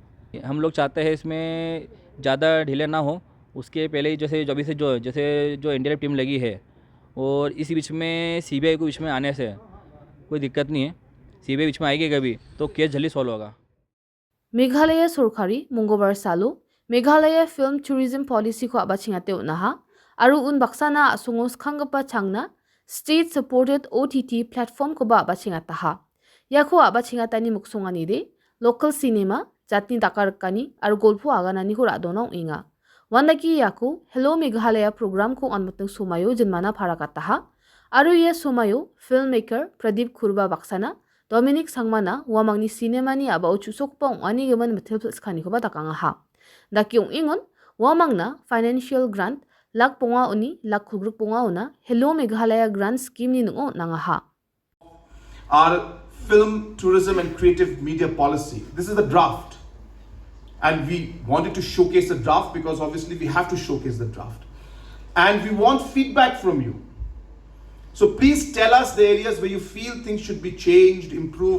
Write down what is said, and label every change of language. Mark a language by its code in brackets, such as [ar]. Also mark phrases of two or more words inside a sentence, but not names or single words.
[hi] हम लोग चाहते हैं इसमें ज़्यादा ढीले ना हो, उसके पहले ही जैसे जो इंडिया टीम लगी है और इसी बीच में सीबीआई को बीच में आने से कोई दिक्कत नहीं है, सीबीआई बीच में आएगी कभी तो केस जल्दी सॉल्व होगा। [grt] मेघालय सरकारी मंगलबार सालो मेघालय फिल्म टूरिज्म पॉलिसी को आबाचिंगाते उनाहा आरु उन बक्साना असुंगोस खांगपा चांगना [en] state supported OTT platform [grt] को आबाचिंगाताहा याखो आबाचिंगातानी मुक्सोंगानी दे [en] local cinema [grt] जातनी दाकारकानी आरु गोल्फो आगानानी को रादोनाव इंगा वांदाकी याको हेलो मेघालय प्रोग्राम को अनमतंग सोमायो जन्माना फाराकाताहा आरु ये सोमायो [en] film maker [grt] प्रदीप खुरबा बक्साना डोमिनिक सांगमाना वामांगनी सिनेमानी आबा उचुसोकपा ओंगानी गमन मेथेल्स खानिखो बा दाकांगाहा दाकी ओंगिंगन वामांगना [en] financial grant [grt] लाख पोंगा उनी लाख खुग्रुक पोंगा उना हेलो मेघालय ग्रांट स्कीम नि नुंगो नांगाहा [en] Our film, tourism and creative media policy. This is the draft. And we wanted to showcase the draft because obviously we have to showcase the draft. And we want feedback from you. So please tell us the areas where you feel things should be changed, improved.